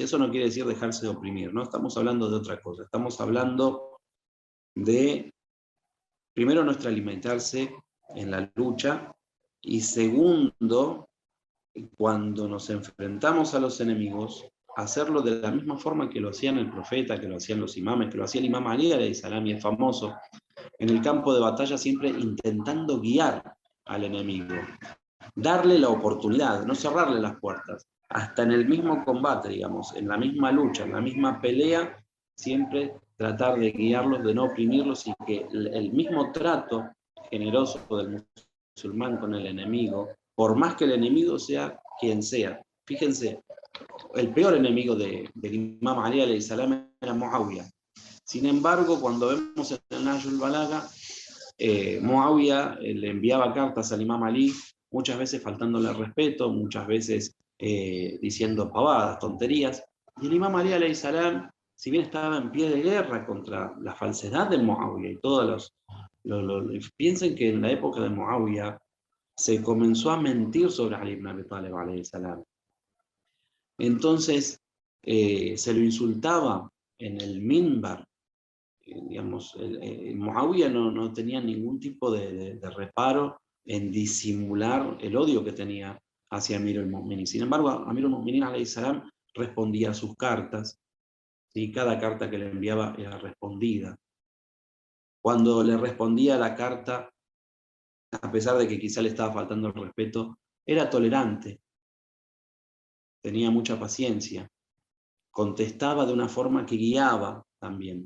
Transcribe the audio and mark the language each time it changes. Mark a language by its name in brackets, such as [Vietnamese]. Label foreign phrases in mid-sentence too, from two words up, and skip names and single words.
[Spanish] Eso no quiere decir dejarse de oprimir, no estamos hablando de otra cosa, estamos hablando de primero no extralimitarse en la lucha, y segundo, cuando nos enfrentamos a los enemigos, hacerlo de la misma forma que lo hacían el profeta, que lo hacían los imames, que lo hacía el imam Ali [Arabic] عليه السلام, [Spanish] y es famoso, en el campo de batalla siempre intentando guiar al enemigo, darle la oportunidad, no cerrarle las puertas, hasta en el mismo combate, digamos, en la misma lucha, en la misma pelea, siempre tratar de guiarlos, de no oprimirlos, y que el mismo trato generoso del musulmán con el enemigo, por más que el enemigo sea quien sea. Fíjense, el peor enemigo del imam Ali [Arabic] عليه السلام [Spanish] era Muawiyah. Sin embargo, cuando vemos en el Nahjul Balagha, Muawiyah le enviaba cartas al imam Ali, muchas veces faltándole al respeto, muchas veces diciendo pavadas, tonterías. Y el imam Ali [Arabic] عليه السلام, [Spanish] si bien estaba en pie de guerra contra la falsedad de Muawiyah y todos piensen que en la época de Muawiyah se comenzó a mentir sobre Ali ibn Abi Talib [Arabic] عليه السلام. [Spanish] Entonces se lo insultaba en el minbar. Digamos, Muawiyah no tenía ningún tipo de reparo en disimular el odio que tenía hacia Amir al-Mu'minin. Sin embargo, Amir al-Mu'minin [Arabic] عليه السلام [Spanish] respondía a sus cartas, ¿sí? Cada carta que le enviaba era respondida. Cuando le respondía la carta, a pesar de que quizá le estaba faltando el respeto, era tolerante, tenía mucha paciencia, contestaba de una forma que guiaba también.